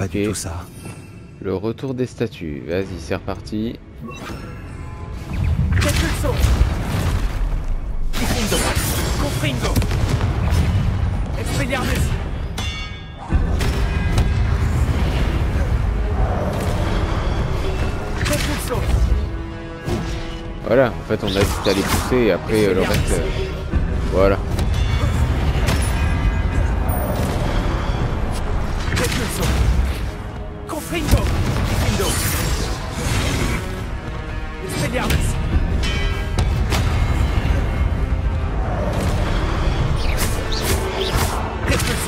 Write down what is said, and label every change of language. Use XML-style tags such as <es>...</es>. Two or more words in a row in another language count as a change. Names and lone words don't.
<fr>Ok. du tout ça. Le retour des statues. Vas-y, c'est reparti. Repulso! Confringo! Confringo! Expelliarmus! Repulso! Voilà, en fait on a juste à les pousser et après le reste... voilà. Repulso! Confringo! Confringo! Expelliarmus! Repulso!</fr>